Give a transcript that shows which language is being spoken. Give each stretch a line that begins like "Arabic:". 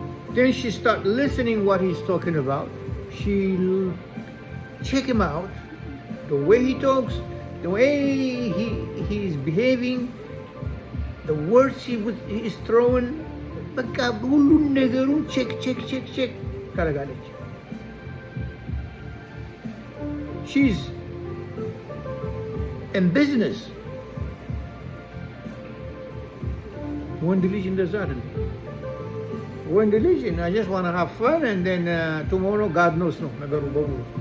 English: Then she start listening what he's talking about. She'll check him out, the way he talks, the way he is behaving, the words he is throwing.
Amharic: በቃ ሁሉን ነገሩን ቼክ ታደርጋለች።
English: She's in business.
Amharic: ወንድ ልጅ እንደዛ አይደለም። ወንድ ልጅ
English: I just want to have fun and then tomorrow God knows
Amharic: ነው ነገሩ በሙሉ።